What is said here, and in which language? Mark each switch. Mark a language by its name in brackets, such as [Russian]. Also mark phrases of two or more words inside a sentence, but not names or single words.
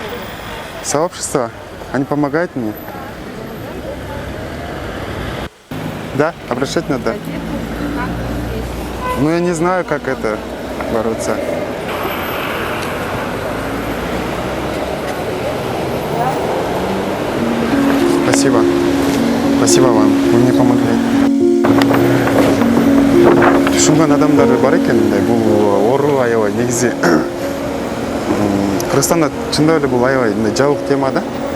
[Russian] Сообщество? Они помогают мне? Да? Обращать надо? Ну, я не знаю, как это бороться. Спасибо. Спасибо вам. Вы мне помогли. [Kyrgyz] Түшүнгөн адамдар бар экен мындай. Бул оору аябай негизи. Кыргызстанда чындап эле бул аябай мындай жабык тема да.